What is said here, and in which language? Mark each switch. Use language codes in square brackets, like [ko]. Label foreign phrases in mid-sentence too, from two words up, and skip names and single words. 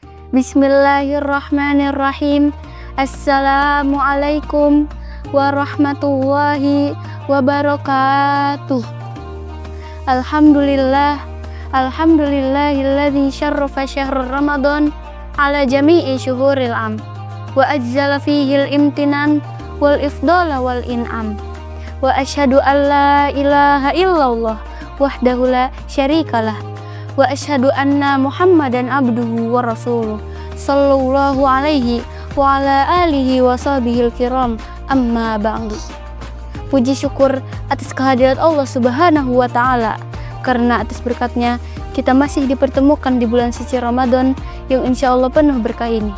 [ar] بسم الله الرحمن الرحيم. السلام عليكم ورحمة الله وبركاته. الحمد لله الذي شرف شهر رمضان على جميع شهور العام وأجزل فيه الامتنان والإفضال والإنعام وأشهد أن لا إله إلا الله وحده لا شريك له وأشهد أن محمدا عبده ورسوله صلى الله عليه وعلى آله وصحبه الكرام أما بعد. [id] Puji syukur atas kehadirat Allah [ar] سبحانه وتعالى, [id] karena atas berkatnya kita masih dipertemukan di bulan suci Ramadan yang [ar] إن شاء الله [id] penuh berkah ini.